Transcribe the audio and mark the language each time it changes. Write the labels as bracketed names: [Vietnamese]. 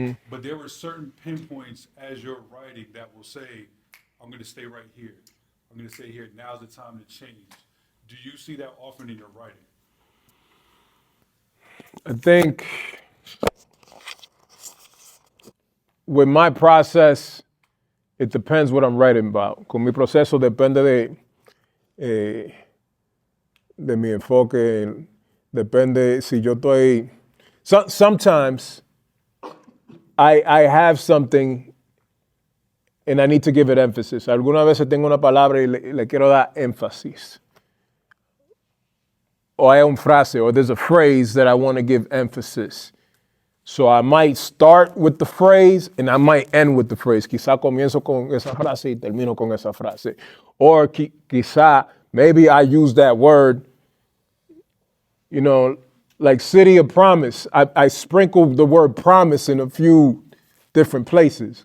[English] But there were certain pinpoints as you're writing that will say, I'm going to stay right here. I'm going to stay here. Now's the time to change. Do you see that often in your writing? I think with my process, it depends what I'm writing about. [Spanish] Con mi proceso depende de mi enfoque, depende si yo estoy... [English] Sometimes I have something and I need to give it emphasis. [Spanish] Algunas veces tengo una palabra y le quiero dar énfasis. O hay una frase, [English] or there's a phrase that I want to give emphasis. So I might start with the phrase and I might end with the phrase. [Spanish] Quizá comienzo con esa frase y termino con esa frase. [English] Or quizá, maybe I use that word, like City of Promise. I sprinkled the word promise in a few different places.